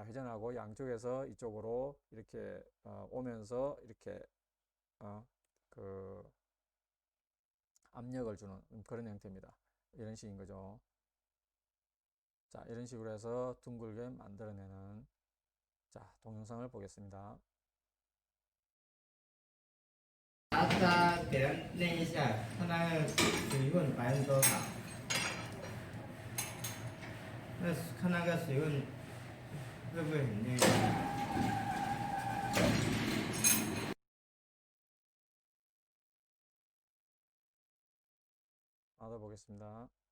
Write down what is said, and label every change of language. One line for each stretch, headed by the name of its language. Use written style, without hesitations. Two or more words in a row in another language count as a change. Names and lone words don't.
Korean: 회전하고 양쪽에서 이쪽으로 이렇게 오면서 이렇게 그 압력을 주는 그런 형태입니다. 이런 식인 거죠. 자, 이런 식으로 해서 둥글게 만들어내는 자, 동영상을 보겠습니다.
Chinese: 大家给它练一下，看那个水分多少。看那个水分会不会很累？
Korean: 보겠습니다.